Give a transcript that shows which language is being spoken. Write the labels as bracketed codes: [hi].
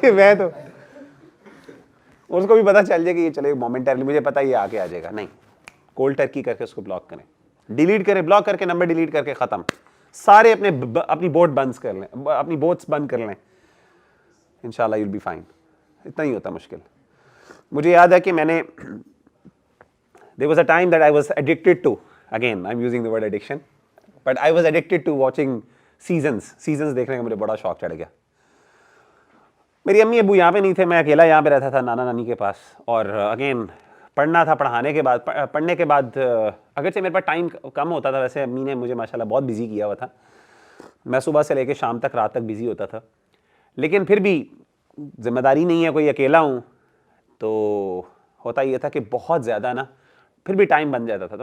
[ur] میں تو اس کو بھی پتا چل جائے کہ یہ چلے مومنٹرلی, مجھے پتا یہ آگے آ جائے گا. نہیں, کولڈ ٹرکی کر کے اس کو بلاک کریں, ڈیلیٹ کریں, بلاک کر کے نمبر ڈیلیٹ کر کے ختم. سارے اپنی بوٹ بند کر لیں, اپنی بوٹس بند کر لیں, انشاءاللہ یو ول بی فائن. اتنا ہی ہوتا مشکل. [en] مجھے یاد ہے کہ میں نے there was a time that I was addicted to, again I'm using the word addiction, but I was addicted to watching seasons دیکھنے کا مجھے بڑا شوق چڑھ گیا. [ur] میری امی ابو یہاں پہ نہیں تھے, میں اکیلا یہاں پہ رہتا تھا نانا نانی کے پاس, اور اگین پڑھنا تھا. پڑھنے کے بعد اگرچہ میرے پاس ٹائم کم ہوتا تھا, ویسے امی نے مجھے ماشاءاللہ بہت بزی کیا ہوا تھا, میں صبح سے لے کے شام تک, رات تک بزی ہوتا تھا, لیکن پھر بھی ذمہ داری نہیں ہے, کوئی اکیلا ہوں, تو ہوتا یہ تھا کہ بہت زیادہ نا پھر بھی ٹائم بن جاتا تھا.